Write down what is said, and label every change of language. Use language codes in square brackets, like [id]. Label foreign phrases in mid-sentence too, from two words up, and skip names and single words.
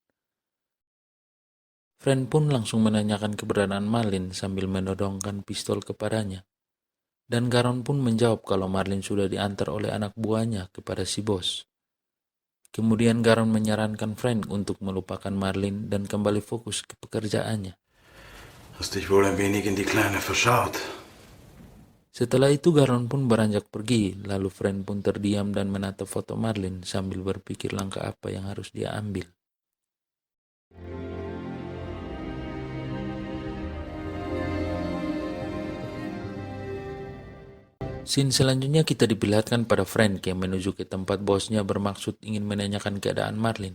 [id] Frank pun langsung menanyakan keberadaan Marlin sambil menodongkan pistol kepadanya. Dan Garon pun menjawab kalau Marlin sudah diantar oleh anak buahnya kepada si bos. Kemudian Garon menyarankan Frank untuk melupakan Marlin dan kembali fokus ke pekerjaannya. [de] Hast dich wohl ein wenig in die Kleine verschaut. [id] Setelah itu Garon pun beranjak pergi, lalu Frank pun terdiam dan menatap foto Marlin sambil berpikir langkah apa yang harus dia ambil. Scene selanjutnya kita diperlihatkan pada Frank yang menuju ke tempat bosnya bermaksud ingin menanyakan keadaan Marlin.